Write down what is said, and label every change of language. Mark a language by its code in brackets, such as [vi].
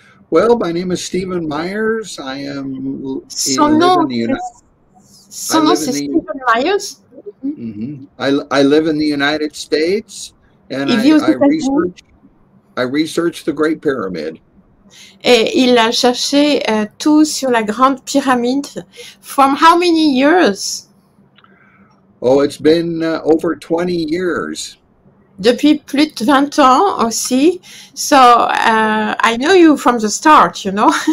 [en] Well, my name is Stephen Myers. I am [fr] Son nom, c'est Stephen Myers? [en] I live in the United States. And I researched the Great Pyramid. [fr] Et il a cherché tout sur la Grande Pyramide. [en] From how many years? Oh, it's been over 20 years. [fr] Depuis plus de 20 ans aussi. [en] So, I know you from the start, you know.